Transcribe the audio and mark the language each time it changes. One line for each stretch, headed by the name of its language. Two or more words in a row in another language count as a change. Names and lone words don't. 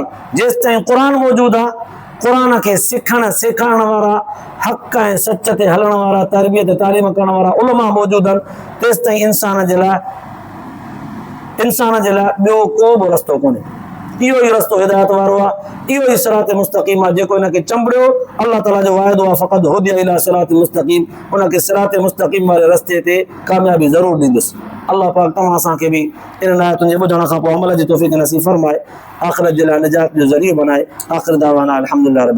Sindhi: जेसि ताईं क़ुरान मौजूदु आहे, क़ुरान खे सिखण सेखारण वारा, हक़ ऐं सच ते हलण वारा, तरबियत तालीम करण वारा उलमा मौजूदु आहिनि, तेसि ताईं इंसान जे लाइ ॿियो को बि रस्तो कोन्हे। इहो ई रस्तो हिदायत वारो आहे, इहो ई
Arabic: صراط مستقيم
Sindhi: आहे जेको हिनखे चंबड़ियो। अल्लाह ताला जो वाइदो आहे,
Arabic: فقد هدي إلى صراط مستقيم,
Sindhi: उनखे
Arabic: صراط مستقيم
Sindhi: वारे रस्ते ते कामयाबी ज़रूरु ॾींदुसि। अल्लाह पाक तव्हां असांखे बि इन आयतुनि जे ॿुधण खां पोइ अमल जी तौफ़ीक़ नसीब फरमाए, आख़िरत जे लाइ निजात जो ज़रियो बनाए।
Arabic: آخر دعوانا الحمد لله.